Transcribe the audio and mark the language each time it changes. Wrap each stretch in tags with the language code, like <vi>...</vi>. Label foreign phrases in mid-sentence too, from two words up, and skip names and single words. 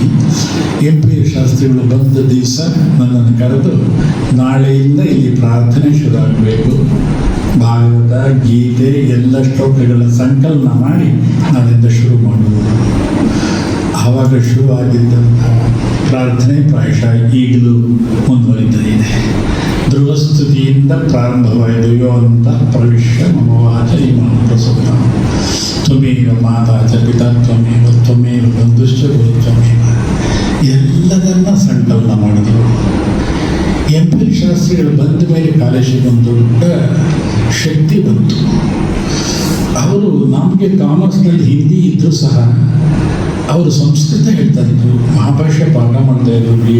<kn>MP ಶಾಸ್ತ್ರಿಗಳು ಬಂದ ದಿವಸ ನನ್ನನ್ನು ಕರೆದು, ನಾಳೆಯಿಂದ ಇಲ್ಲಿ ಪ್ರಾರ್ಥನೆ ಶುರು ಆಗಬೇಕು, ಭಾಗವತ ಗೀತೆ ಎಲ್ಲ ಶ್ಲೋಕಗಳ ಸಂಕಲನ ಮಾಡಿ ನಾಳಿಂದ ಶುರು ಮಾಡುವುದು. ಆವಾಗ ಶುರುವಾಗಿದ್ದಂಥ ಪ್ರಾರ್ಥನೆ ಪ್ರಾಯಶಃ ಈಗಲೂ ಮುಂದುವರಿತಾ ಇದೆ. ಧ್ರುವಸ್ತುತಿಯಿಂದ ಪ್ರಾರಂಭವಾಯಿತು.</kn> <sa>ಯೋ ಅಂತ ಪ್ರವಿಶ್ಯ ಮಮವಾಚ ಇಮಾಂ ಪ್ರಸುತ ತ್ವಮೇವ ಮಾತಾ ಚ ಪಿತಾ ತ್ವಮೇವ ತ್ವಮೇವ ಬಂಧುಶ್ಚ ಗುರು ತ್ವಮೇವ</sa> <kn>ಎಲ್ಲದನ್ನ ಸಂಕಲನ ಮಾಡಿದರು. MP ಶಾಸ್ತ್ರಿಗಳು ಬಂದ ಮೇಲೆ ಕಾಲೇಜಿಗೆ ಒಂದು ದೊಡ್ಡ ಶಕ್ತಿ ಬಂತು. ಅವರು ನಮಗೆ ಕಾಮರ್ಸ್ನಲ್ಲಿ ಹಿಂದಿ ಇದ್ದರೂ ಸಹ ಅವರು ಸಂಸ್ಕೃತ ಹೇಳ್ತಾ ಇದ್ರು, ಮಹಾಭಾಷ್ಯ ಪಾಠ ಮಾಡ್ತಾ ಇದ್ರು BA.</kn>